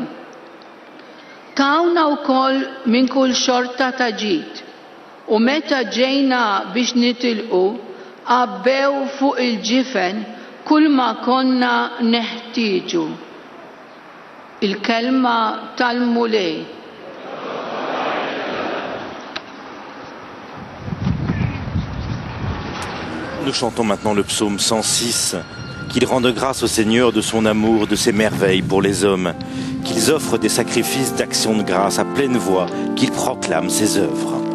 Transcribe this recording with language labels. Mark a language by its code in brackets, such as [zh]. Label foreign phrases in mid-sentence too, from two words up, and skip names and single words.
[mt] Tawna wkoll minn kull xorta ta' ġid u meta ġejna biex nitilqu qabbew fuq il-ġifen kull ma konna neħtieġu. Il-kelma tal-mulej. [fr] Nous chantons maintenant le psaume 106, qu'ils rendent grâce au Seigneur de son amour, de ses merveilles pour les hommes, qu'ils offrent des sacrifices d'action de grâce à pleine voix, qu'ils proclament ses œuvres.